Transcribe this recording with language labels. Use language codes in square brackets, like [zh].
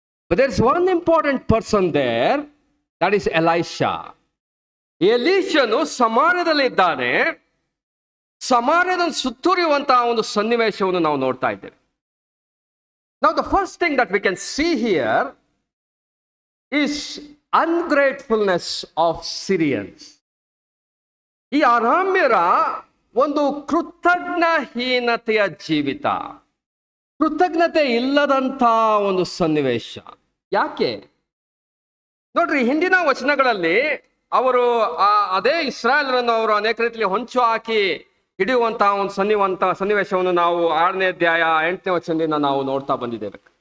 [en] But there is one important person there, that is Elisha. [kn] ಎಲೀಷನು ಸಮಾರ್ಯದಲ್ಲಿ ಇದ್ದಾನೆ. ಸಮಾರ್ಯದ ಸುತ್ತುರಿಯುವಂತಹ ಒಂದು ಸನ್ನಿವೇಶವನ್ನು ನಾವು ನೋಡ್ತಾ ಇದ್ದೇವೆ. [en] Now the first thing that we can see here is ungratefulness of Syrians. [kn] ಈ ಅರಾಮ್ಯರ ಒಂದು ಕೃತಜ್ಞಹೀನತೆಯ ಜೀವಿತ, ಕೃತಜ್ಞತೆ ಇಲ್ಲದಂಥ ಒಂದು ಸನ್ನಿವೇಶ. ಯಾಕೆ ನೋಡ್ರಿ, ಹಿಂದಿನ ವಚನಗಳಲ್ಲಿ ಅವರು ಅದೇ ಇಸ್ರಾಯೇಲರನ್ನು ಅವರು ಅನೇಕ ರೀತಿಯಲ್ಲಿ ಹೊಂಚು ಹಾಕಿ ಹಿಡಿಯುವಂತಹ ಒಂದು ಸನ್ನಿವೇಶವನ್ನು ನಾವು 6ನೇ ಅಧ್ಯಾಯ 8ನೇ ವಚನದಿಂದ ನಾವು ನೋಡ್ತಾ ಬಂದಿದ್ದೇವೆ.